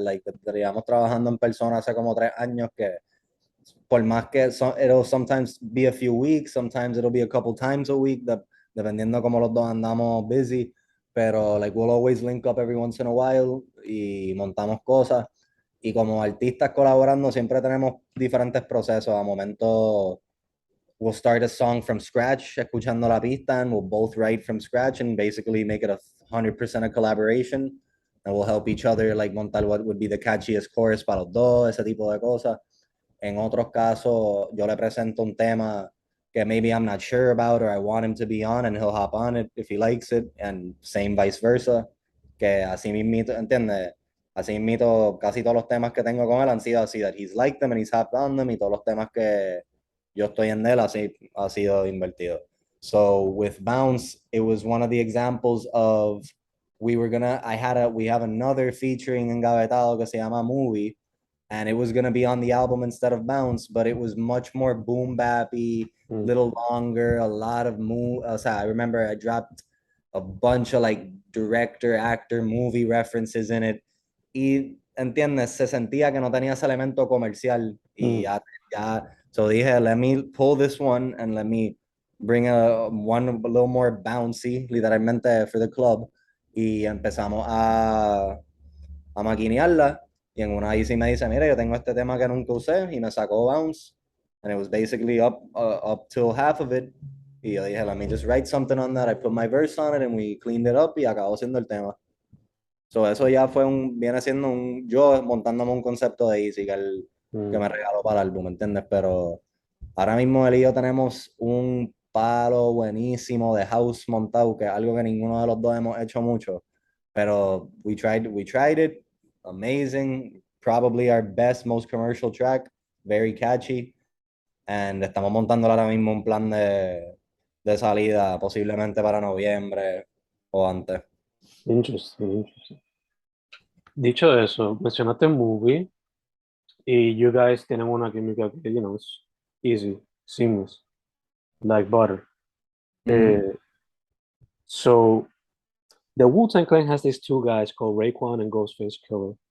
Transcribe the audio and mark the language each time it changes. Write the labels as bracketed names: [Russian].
[English] Like, [Spanish] estaríamos trabajando en persona hace como 3 años que por más que [English] it'll sometimes be a few weeks, sometimes it'll be a couple times a week, [Spanish] dependiendo como los dos andamos [English] busy, pero like we'll always link up every once in a while [Spanish] y montamos cosas. Y como artistas colaborando siempre tenemos diferentes procesos. [English] A momento we'll start a song from scratch, [Spanish] escuchando la pista, [English] and we'll both write from scratch and basically make it 100% a collaboration. And we'll help each other like montar what would be the catchiest chorus [Spanish] para los dos, ese tipo de cosas. En otros casos, yo le presento un tema que [English] maybe I'm not sure about or I want him to be on and he'll hop on it if he likes it and same vice versa. [Spanish] Que así mismito, ¿entiendes? Así mismito, casi todos los temas que tengo con él han sido así, [English] that he's liked them and he's hopped on them [Spanish] y todos los temas que yo estoy en él así ha sido invertido. [English] So with Bounce, it was one of the examples of we have another featuring [Spanish] engavetado que se llama [English] Movie and it was gonna be on the album instead of Bounce, but it was much more boom bappy, Mm, little longer, a lot of move. I remember I dropped a bunch of like director, actor, movie references in it. [Spanish] Y entiendes, se sentía que no tenía ese elemento comercial. Y mm, so dije, [English] let me pull this one and let me bring a little more bouncy, literalmente for the club. [Spanish] Y empezamos a maquinearla y en una ahí sí me dice, mira, yo tengo este tema que nunca usé y me sacó Bounce [English] and it was basically up till half of it [Spanish] y yo dije, [English] let me just write something on that, I put my verse on it and we cleaned it up [Spanish] y acabó siendo el tema. So eso ya viene siendo yo montándome un concepto de Easy que mm, me regaló para el álbum, ¿entiendes? Pero ahora mismo él y yo tenemos un palo buenísimo de house montado, que es algo que ninguno de los dos hemos hecho mucho. Pero [English] we tried it, amazing, probably our best, most commercial track, very catchy. [Spanish] And estamos montando ahora mismo un plan de salida, posiblemente para noviembre o antes. [English] Interesting, interesting. [Spanish] Dicho eso, mencionaste movie y you guys tienen una química que, [English] it's easy, seamless, like butter. So the Wu-Tang Clan has these two guys called Raekwon and Ghostface Killer.